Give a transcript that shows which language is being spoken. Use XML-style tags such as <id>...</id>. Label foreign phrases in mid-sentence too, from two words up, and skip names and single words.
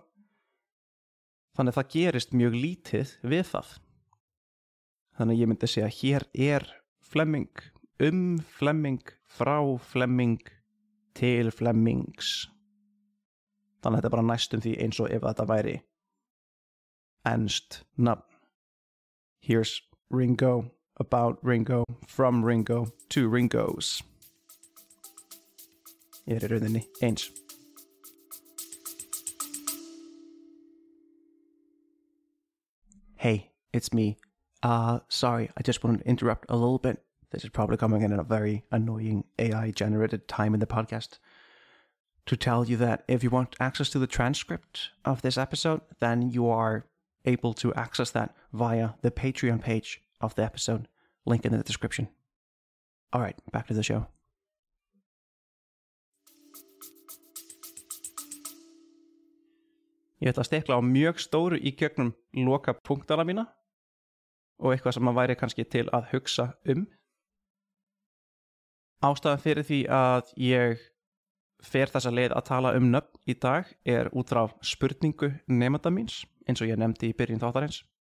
<is>Þannig að það gerist mjög lítið við það. Þannig að ég myndi segja að hér er Flemming, Flemming, frá Flemming, til Flemmings. Þannig að þetta er bara næstum því eins og ef þetta væri enskt nafn.</is> <en>Here's Ringo, about Ringo, from Ringo, to Ringos.</en> <is>Ég er í rauninni eins.</is> <en>Hey, it's me. Sorry, I just wanted to interrupt a little bit. This is probably coming in at a very annoying AI-generated time in the podcast. To tell you that if you want access to the transcript of this episode, then you are able to access that via the Patreon page of the episode. Link in the description. All right, back to the show.</en> <is>Ég ætla að stikla á mjög stóru í gegnum loka punktana mína og eitthvað sem maður væri kannski til að hugsa Ástæðan fyrir því að ég fer þessa leið að tala nöfn í dag er út frá spurningu nemanda míns, eins og ég nefndi í byrjun þáttarins.</is>